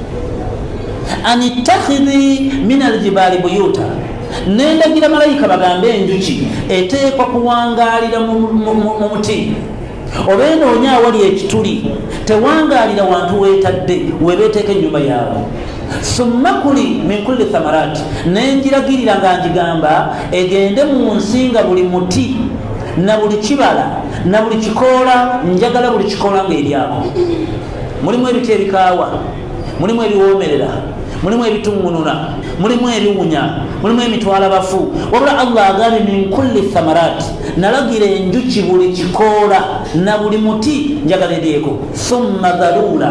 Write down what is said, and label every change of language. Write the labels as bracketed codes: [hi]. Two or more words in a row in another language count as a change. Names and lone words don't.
[ar] أن اتخذي من الجبال بيوتا [lg] nendagira malayika bagambe enjuki eteekwa kuwangaalira mu muti obenoonya awali ekituli tewangaalira wantu weetadde webeeteeka ennyumba yaabwe [ar] ثم كلي من كل الثمرات [lg] nenjiragirira nga njigamba egende mu nsi nga buli muti na buli kibala na buli kikoola njagala buli kikoola ng'eryako mulimu ebiti ebikaawa mulimu ebiwoomerera mulimu ebitungulula mulimu ebiwunya mulimu emitwala bafu wabula Allah agambye [ar] من كل الثمرات [lg] nalagira enjuki buli kikoola na buli muti njagala eryeko [ar] ثم ذللا